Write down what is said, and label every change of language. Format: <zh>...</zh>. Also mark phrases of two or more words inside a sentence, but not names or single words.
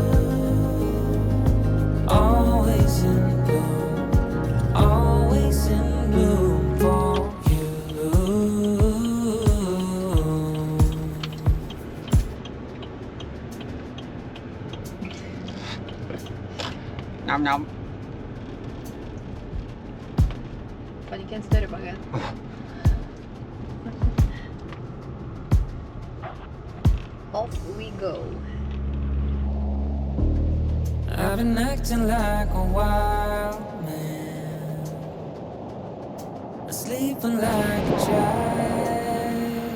<en>Always in bloom, always in bloom for you. Nam nam.</en> <no>Var det ikke en større bagett?</no> <en>Off we go. I've been acting like a wild man, sleeping like a child.</en>